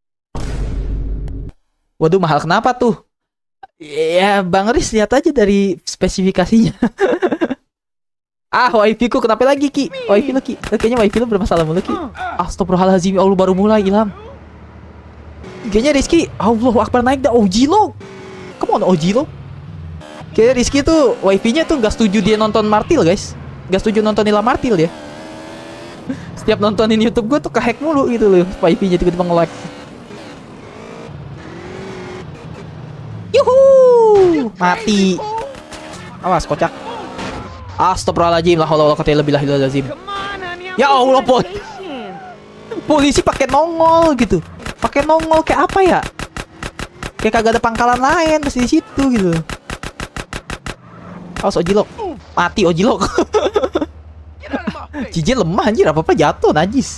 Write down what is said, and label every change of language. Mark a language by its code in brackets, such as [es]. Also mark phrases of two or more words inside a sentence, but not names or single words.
[id] Waduh, mahal kenapa tuh? Ya, Bang Riz lihat aja dari spesifikasinya. Wifi ku kenapa lagi, Ki? Wifi lu, Ki. Kayaknya wifi lu bermasalah mulu, Ki. Astagfirullahaladzim, Allah baru mulai, Ilham. Kayaknya Rizky, [ar] Allahu Akbar, [id] naik dah. OG lo. [en] Come on, [id] OG lo. Kayaknya Rizky tuh wifi-nya tuh gak setuju dia nonton Martil, guys. Gak setuju nonton Ilham Martil dia. Setiap nontonin YouTube gue tuh kehack mulu gitu loh. Wifi-nya tiba-tiba nge-lag. Yuhu, mati. Awas, kocak. Astagfirullahaladzim, [ar] la haula wala quwwata illa billahil azim. [id] Ya Allah, polisi pakai nongol gitu. Pakai nongol kayak apa ya? Kayak kagak ada pangkalan lain pasti di situ gitu. Awas Ojilok. Mati Ojilok. Cijen lemah anjir, apa-apa jatuh najis.